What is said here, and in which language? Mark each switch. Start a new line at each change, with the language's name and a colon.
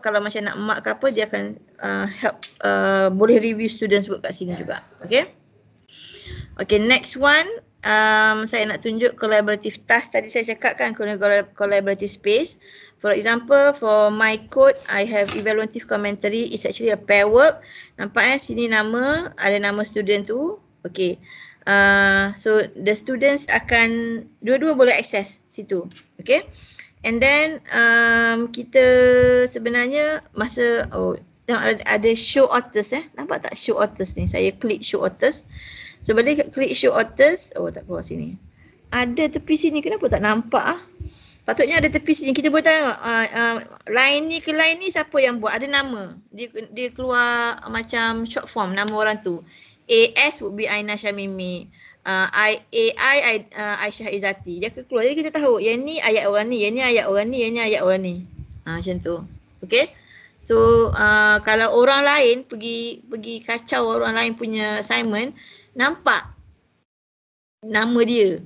Malay: Kalau macam nak mark ke apa, dia akan help, boleh review students work kat sini juga. Okay. Okay, next one, saya nak tunjuk collaborative task. Tadi saya cakap kan collaborative space.
English: For example, for my code, I have evaluative commentary. It's actually a pair work.
Malay: Nampak sini nama, ada nama student tu. Okay. So the students akan dua-dua boleh access situ. Okay. And then kita sebenarnya masa ada show authors nampak tak show authors ni? Saya klik show authors. So bila klik show authors, tak keluar sini. Ada tepi sini, kenapa tak nampak Patutnya ada tepi sini. Kita boleh tengok line ni ke line ni siapa yang buat, ada nama. Dia keluar macam short form nama orang tu. AS would be Aina Syamimi. AI Aisyah Izzati. Dia akan keluar. Jadi kita tahu yang ni ayat orang ni, yang ni ayat orang ni, yang ni ayat orang ni. Macam tu. Okay. So kalau orang lain pergi kacau orang lain punya assignment, nampak nama dia.